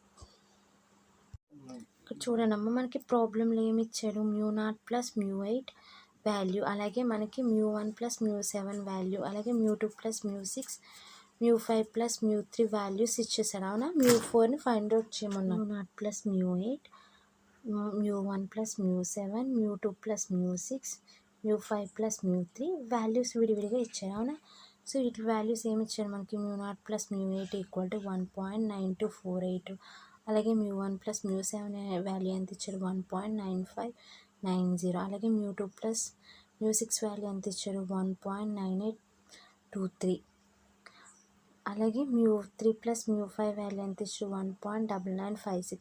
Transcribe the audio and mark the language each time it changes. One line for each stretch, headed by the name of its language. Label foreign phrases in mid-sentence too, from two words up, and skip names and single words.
Telugu: ఇక్కడ చూడండి అమ్మ, మనకి ప్రాబ్లంలో ఏమి ఇచ్చాడు mu 0 ప్లస్ mu 8 వాల్యూ, అలాగే మనకి mu 1 ప్లస్ mu 7 వాల్యూ, అలాగే mu 2 ప్లస్ mu 6, mu 5 ప్లస్ mu 3 వాల్యూస్ ఇచ్చేసాడు. అవునా, mu 4ని
English: find out
Telugu: చేయమన్నా. mu 0 ప్లస్ mu 8, mu 1 ప్లస్ mu 7, mu 2 ప్లస్ mu 6, mu 5 ప్లస్ mu 3 వాల్యూస్ విడివిడిగా ఇచ్చారు. అవునా, సో వీటి వాల్యూస్ ఏమి ఇచ్చారు మనకి mu 0 ప్లస్ mu 8
English: equal to
Telugu: 1.9248, అలాగే mu 1 ప్లస్ mu 7 వాల్యూ ఎంత ఇచ్చారు 1.9590, అలాగే mu 2 ప్లస్ mu 6 వాల్యూ ఎంత ఇచ్చారు 1.9823, అలాగే mu 3 ప్లస్ mu 5 వాల్యూ ఎంత ఇచ్చారు 1.9956.